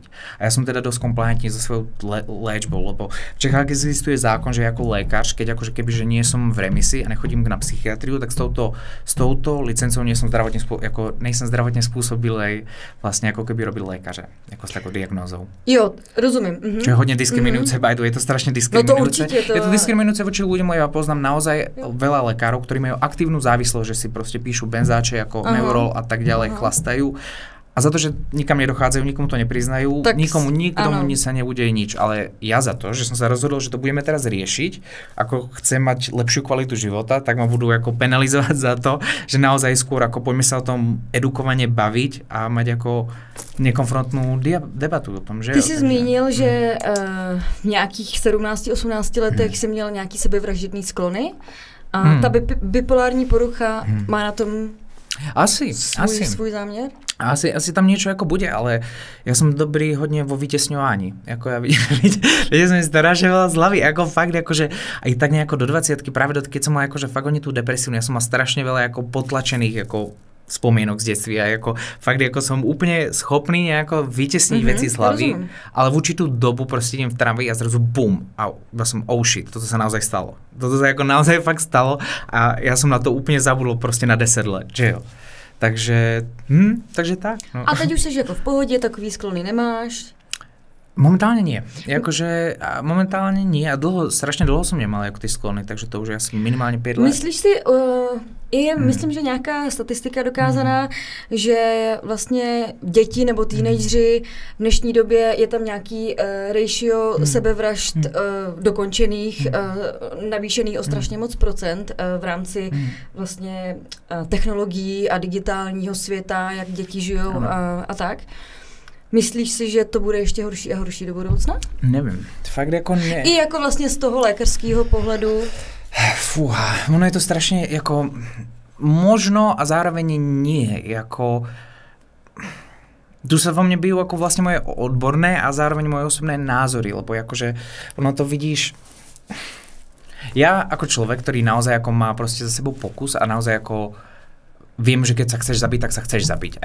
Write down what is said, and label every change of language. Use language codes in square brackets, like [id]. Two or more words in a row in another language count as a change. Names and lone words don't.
[sk] A ja som teda dosť kompliantný so svojou léčbou, lebo v Čechách existuje zákon, že ako lékař, keď akože keby, že nie som v remisii a nechodím na psychiatriu, tak s touto licencou nejsem zdravotne spôsobilej vlastne ako keby robil lékaře, ako s takou diagnózou. [cs] Jo, rozumím. [sk] Čo je hodne diskriminujúce, [en] by the way, [sk] je to strašne diskriminujúce. No to určite to... Je to diskriminujúce voči ľuďom, ja poznám naozaj veľa lekárov, ktorí majú aktívnu závislosť, že si proste píšu benzáče ako Neurol a tak ďalej, chlastajú. A za to, že nikam nedochádzajú, nikomu to nepriznajú, niktomu sa neudeje nič. Ale ja za to, že som sa rozhodol, že to budeme teraz riešiť, ako chcem mať lepšiu kvalitu života, tak ma budú ako penalizovať za to, že naozaj skôr ako poďme sa o tom edukovane baviť a mať ako nekonfrontnú debatu o tom, že... [cs] Ty jsi zmínil, že v nějakých 17-18 letech jsi měl nějaký sebevražedný sklony a ta bipolární porucha má na tom svůj záměr? [sk] Asi tam niečo ako bude, ale ja som dobrý hodne vo vytesňovaní. Ako ja vidím som strašne veľa zľavy, ako fakt, akože aj tak nejako do 20-ky, práve keď som mal akože fakt tú depresiu, ja som mal strašne veľa ako potlačených ako spomienok z detství a ako fakt ako som úplne schopný nejako vytesniť veci z hlavy, ale v určitú dobu proste idem v tramvaji a zrazu bum a som shit, toto sa naozaj stalo. Toto sa ako naozaj fakt stalo a ja som na to úplne zabudol proste na 10 let, [cs] že jo. [sk] Takže tak. No. [cs] A teď už jsi jako v pohodě, takový sklony nemáš? [sk] Momentálne nie. Momentálne nie a strašne dlho som nemal jako ty sklony, takže to už je asi minimálne 5 let. [cs] Myslíš si, myslím, že nějaká statistika dokázaná, že vlastně děti nebo teenageři v dnešní době je tam nějaký ratio sebevražd dokončených, navýšený o strašně moc procent v rámci vlastně technologií a digitálního světa, jak děti žijou a tak. Myslíš si, že to bude ještě horší a horší do budoucna? Nevím, fakt jako ne. I jako vlastně z toho lékařského pohledu? [sk] Fúha, ono je to strašne jako možno a zároveň nie, jako tu sa vo mne bijú ako vlastne moje odborné a zároveň moje osobné názory, lebo akože ono to vidíš, ja ako človek, ktorý naozaj ako má proste za sebou pokus a naozaj ako viem, že keď sa chceš zabiť, tak sa chceš zabiť.